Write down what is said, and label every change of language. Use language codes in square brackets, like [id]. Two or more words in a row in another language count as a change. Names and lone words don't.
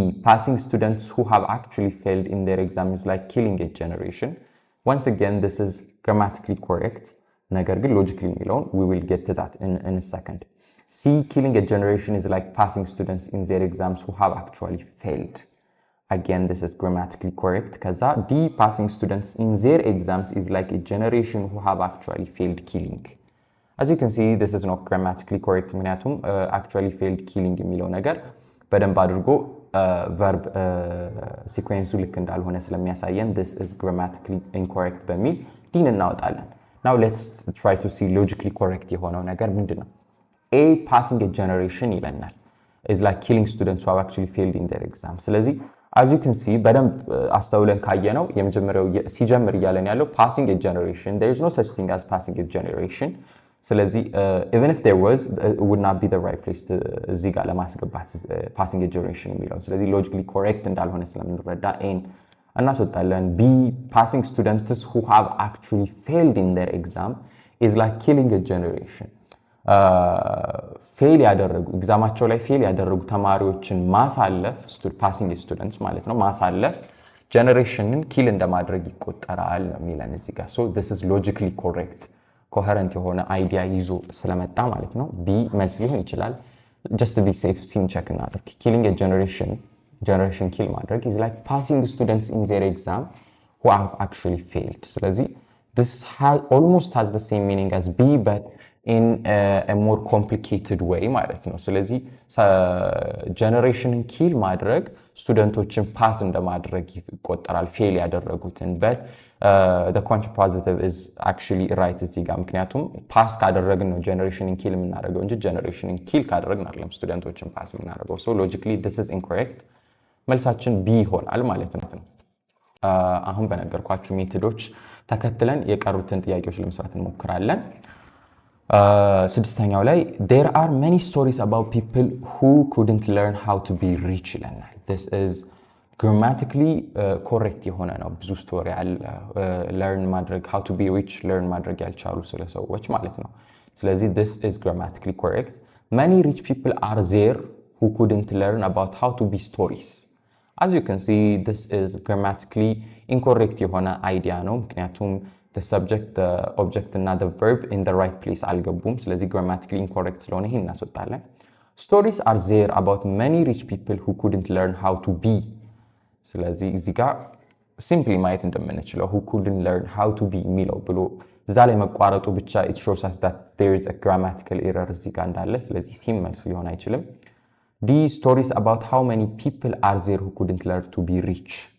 [en] passing students who have actually failed in their exam is like killing a generation once again this is grammatically correct [am] ነገር ግን logically የሚለውን [en] we will get to that in a second C killing a generation is like passing students in their exams who have actually failed again this is grammatically correct kaza D passing students in their exams is like a generation who have actually failed killing as you can see this is not grammatically correct ምክንያቱም actually failed killing የሚለው [am] ነገር በደንብ አድርጎ verb sequence ልክ እንዳልሆነ ስለሚያሳየን [en] this is grammatically incorrect [am] በሚል ዲን እናወጣለን [en] now let's try to see logically correct [am] የሆነው ነገር ምንድነው [en] A passing a generation ይለናል is like killing students who have actually failed in their exam ስለዚህ as you can see [am] በደንብ አስተውለን ካየነው የመጀመሪያው ሲጀምር ይያለን ያለው [en] passing a generation there is no such thing as passing a generation ስለዚህ even if there was it would not be the right place to [am] እዚህ ጋር ለማስገባት [en] passing a generation [am] የሚለው ስለዚህ [en] logically correct [am] እንዳልሆነ ስለምንረዳ A እናስወጣለን [en] B passing students who have actually failed in their exam is like killing a generation [am] ፌል ያደረጉ ኤግዛማቸው ላይ ፌል ያደረጉ ተማሪዎችን ማሳለፍ [en] passing students [am] ማለት ነው ማሳለፍ ጀነሬሽንን ኪል እንደማድረግ ይቆጠራል ነው የሚለን እዚህ [en] ጋር so this is logically correct coherent [am] የሆነ አይዲያ ይዞ ስለመጣ ማለት ነው B መልስ ሊሆን ይችላል [en] just to be safe [am] ሲን ቼክ እናድርግ [en] killing a generation kill ማድረግ is like passing students in their exam who have actually failed ስለዚህ this almost has the same meaning as B but in a more complicated way [am] ማለት ነው ስለዚህ ጀነሬሽንን ኪል ማድረግ ስቱደንቶችን ፓስ እንደማድረግ ይቆጠራል ፌል ያደረጉትን [en] but the contrapositive is actually right [am] እዚህ ጋር ምክንያቱም ፓስ ካደረግን ነው ጀነሬሽንን ኪል የምናደርገው እንጂ ጀነሬሽንን ኪል ካደረግን አይደለም ስቱደንቶችን ፓስ የምናደርገው [en] so logically this is incorrect [am] መልሳችን B ይሆናል ማለት ነው አሁን በነገርኳችሁ ሜቶዶች ተከትለን የቀሩትን ጥያቄዎች ለመስራት እንሞክራለን ስድስተኛው ላይ [en] there are many stories about people who couldn't learn how to be rich ይለናል this is grammatically correct [am] የሆነ ነው ብዙ ስቶሪ አለ [en] learn ማድረግ how to be rich learn [am] ማድረግ ያልቻሉ ሰዎች ማለት ነው ስለዚህ [en] this is grammatically correct many rich people are there who couldn't learn about how to be stories as you can see this is grammatically incorrect የሆነ idea [am] ነው ምክንያቱም [en] the subject the object እና the verb in the right place [am] አልገቡም ስለዚህ [en] grammatically incorrect [am] ስለሆነ ይሄን እናስወጣለን [en] stories are there about many rich people who couldn't learn how to be [am] ስለዚህ እዚህ ጋር [en] simply [am] ማየት እንደምንችለው [en] who couldn't learn how to be [am] የሚለው ብሎ እዛ ላይ መቋረጡ ብቻ [en] it shows us that there is a grammatical error [am] እዚህ ጋር እንዳለ ስለዚህ ሲመልስ ሊሆን አይችልም [en] the stories about how many people are there who couldn't learn to be rich